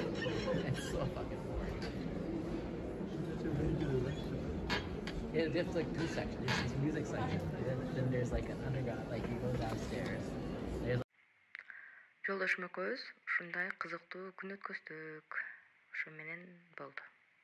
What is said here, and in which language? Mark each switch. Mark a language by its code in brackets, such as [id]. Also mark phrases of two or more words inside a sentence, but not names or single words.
[en] It's so fucking boring. Yeah, there's like two sections. There's this music section, and then there's like an underground, like you go downstairs. There's [ky] Жолдошум экөөбүз ушундай кызыктуу күн өткөздүк. Ошо менен болду.